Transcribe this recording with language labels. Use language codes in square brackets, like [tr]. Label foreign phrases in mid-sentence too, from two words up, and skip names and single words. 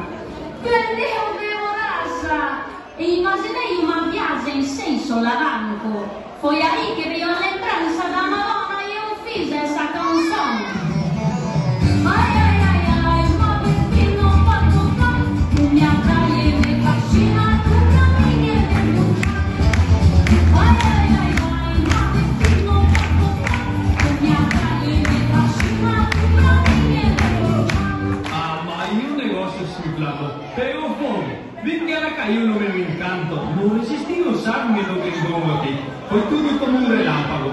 [pt] Prendeu de oraça e imaginei uma viagem sem solavanco. Foi aí que veio a lembrança da Madonna e eu fiz essa canção. [it] Ai, ai, ai, ai, ma destino fatto tu mi attrai e mi fascina. [pt] Pegou fogo, vi que ela caiu no meu encanto, não resisti a usar-me do que estou aqui, foi tudo como um relâmpago.